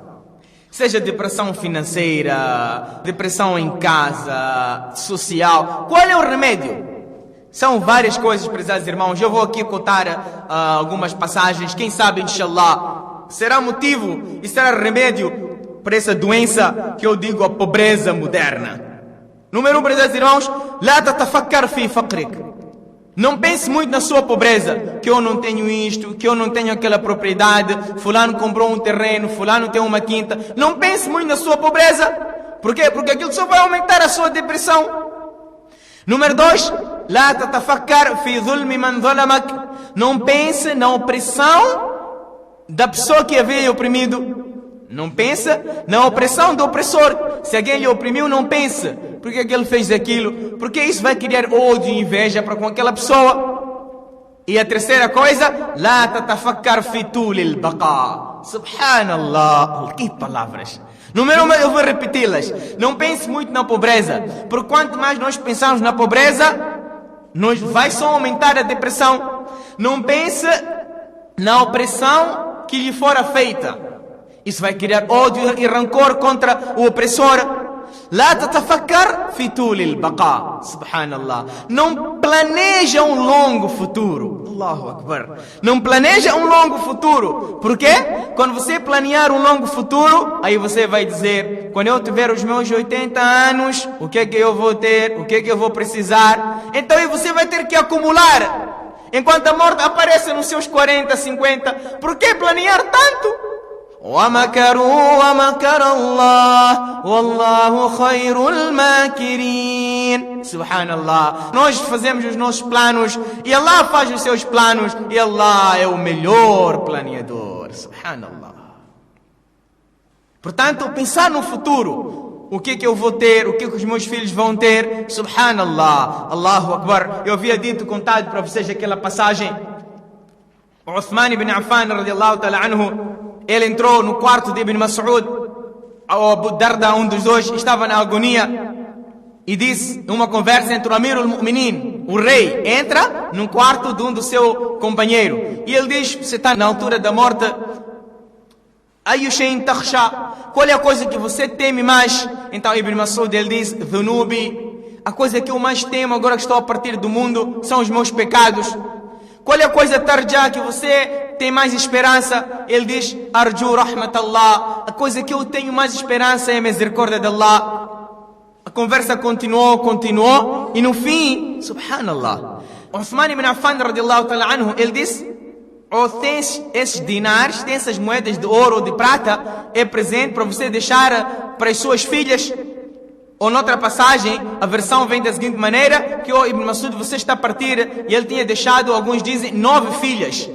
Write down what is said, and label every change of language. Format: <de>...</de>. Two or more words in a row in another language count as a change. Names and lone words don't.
<pt>Seja depressão financeira, depressão em casa, social, qual é o remédio? São várias coisas, prezados irmãos. Eu vou aqui contar algumas passagens, quem sabe, inshallah, será motivo e será remédio para essa doença que eu digo a pobreza moderna. Número 1, prezados irmãos,</pt> <ar>لا تتفكر في فقرك.</ar> <pt>Não pense muito na sua pobreza, que eu não tenho isto, que eu não tenho aquela propriedade, fulano comprou um terreno, fulano tem uma quinta. Não pense muito na sua pobreza. Por quê? Porque aquilo só vai aumentar a sua depressão. Número 2,</pt> <ar>لا تتفكر في ظلم من ظلمك.</ar> <pt>Não pense na opressão da pessoa que havia oprimido. Não pensa na opressão do opressor. Se alguém lhe oprimiu, não pensa. Por que ele fez aquilo? Porque isso vai criar ódio e inveja para com aquela pessoa. E a terceira coisa,</pt> <ar>لا تتفكر في طول البقاء.</ar> <pt>Subhanallah. Que palavras. Número 1, eu vou repeti-las. Não pense muito na pobreza. Porque quanto mais nós pensamos na pobreza, vai só aumentar a depressão. Não pense na opressão que lhe fora feita. Isso vai criar ódio e rancor contra o opressor.</pt> <ar>لا تتفكر في طول البقاء.</ar> <pt>Subhanallah. Não planeja um longo futuro.</pt> <ar>الله أكبر.</ar> <pt>Não planeja um longo futuro. Por quê? Quando você planear um longo futuro, aí você vai dizer, quando eu tiver os meus 80 anos, o que é que eu vou ter? O que é que eu vou precisar? Então aí você vai ter que acumular. Enquanto a morte aparece nos seus 40, 50. Por que planear tanto?</pt> <ar>وَمَكَرُوا وَمَكَرَ اللَّهُ وَاللَّهُ خَيْرُ الْمَاكِرِينَ.</ar> <pt>Subhanallah. Nós fazemos os nossos planos e Allah faz os seus planos e Allah é o melhor planeador. Subhanallah. Portanto, pensar no futuro. O que é que eu vou ter? O que é que os meus filhos vão ter?</pt> <ar>سبحان الله. الله أكبر.</ar> <pt>Eu havia dito, contado para vocês aquela passagem.</pt> <ar>Uthman ibn Affan, رضي الله تعالى عنه,</ar> <pt>ele entrou no quarto de Ibn Mas'ud, ou Abu Darda, um dos dois, estava na agonia, e disse, numa conversa entre o Amir al-Mu'minin, o rei, entra no quarto de um do seu companheiro, e ele diz, você está na altura da morte,</pt> <ar>أي شيء تخشى.</ar> <pt>Qual é a coisa que você teme mais? Então Ibn Mas'ud ele diz: dhunubi. A coisa que eu mais temo agora que estou a partir do mundo são os meus pecados. Qual é a coisa tarja que você tem mais esperança? Ele diz:</pt> <ar>أرجو رحمة الله.</ar> <pt>A coisa que eu tenho mais esperança é a misericórdia de Allah. A conversa continuou e no fim, subhanallah, Uthman ibn Affan</pt> <ar>رضي الله تعالى عنه,</ar> <pt>ele disse: ou tens esses dinares, tens essas moedas de ouro ou de prata, é presente para você deixar para as suas filhas. Ou noutra passagem, a versão vem da seguinte maneira, que o Ibn Mas'ud, você está a partir, e ele tinha deixado, alguns dizem, 9 filhas.</pt>